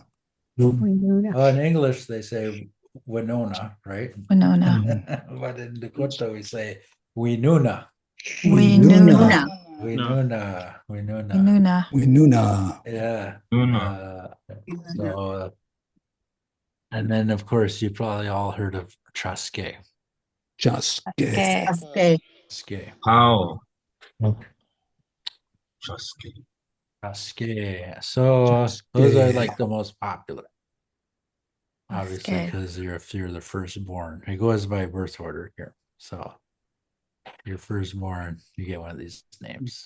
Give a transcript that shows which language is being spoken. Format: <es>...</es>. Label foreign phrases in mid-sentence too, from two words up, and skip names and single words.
<en>In English, they say Winona, right? Winona. But in Dakota, we say Winuna. Winuna. Winuna. Winuna. Winuna. Yeah. Luna. So, and then of course you probably all heard of Chaske. Chaske. Okay. Chaske. How? Chaske. Chaske. So those are like the most popular. Obviously, Chaske. because if you're the firstborn, it goes by birth order here. So you're firstborn, you get one of these names.</en>